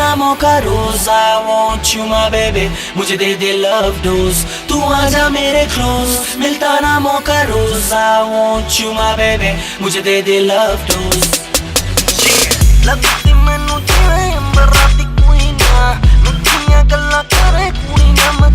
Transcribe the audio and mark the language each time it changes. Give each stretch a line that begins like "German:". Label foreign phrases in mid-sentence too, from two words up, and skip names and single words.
Hindi: मौका रोज,
English: I want you my baby,
Hindi: मुझे दे दे
English: love dose,
Hindi: तू आजा मेरे close, मिलता ना मौका रोज,
English: I want you my baby,
Hindi: मुझे दे दे
English: love dose।
Punjabi: ਲਗਦੀ ਮੈਨੂੰ ਜਿਵੇਂ ਅੰਬਰਾਂ ਦੀ ਕੁੜੀ ਨਾ, ਮਿੱਠੀਆਂ ਗੱਲਾਂ ਕਰੇ ਕੁੜੀ ਨਾ,